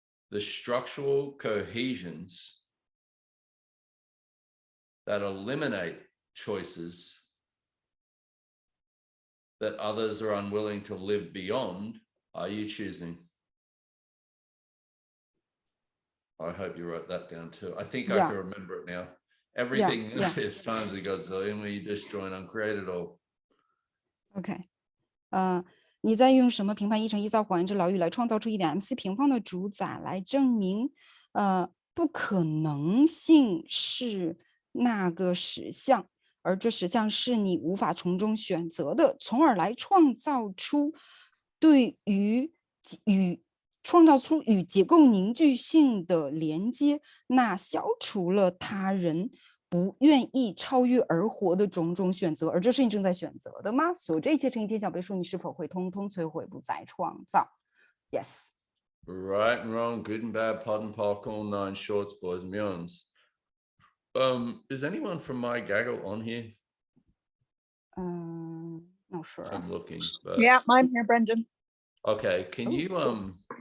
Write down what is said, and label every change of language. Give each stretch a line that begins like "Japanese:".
English: the structural cohesions that eliminate choices that others are unwilling to live beyond, are you choosing? I hope you wrote that down too. I think I can remember it now. Everything is times a godzillion, where you destroy and uncreate it all. OK.
Chinese: 你在用什么评判一乘一造谎言之牢狱来创造出一点 MC 平方的主宰，来证明不可能性是那个实相，而这实相是你无法从中选择的，从而来创造出与结构凝聚性的连接，那消除了他人不愿意超越而活的种种选择，而这是你正在选择的吗？所有这一切乘以天小倍数，你是否会通通摧毁不再创造 ？
English: Yes. Right and wrong, good and bad, pod and pock, all nine shorts, boys and beyonds. Is anyone from my gaggle on here? Not sure. I'm looking, but Yeah, I'm here, Brendon. okay. Can Oh, you cool.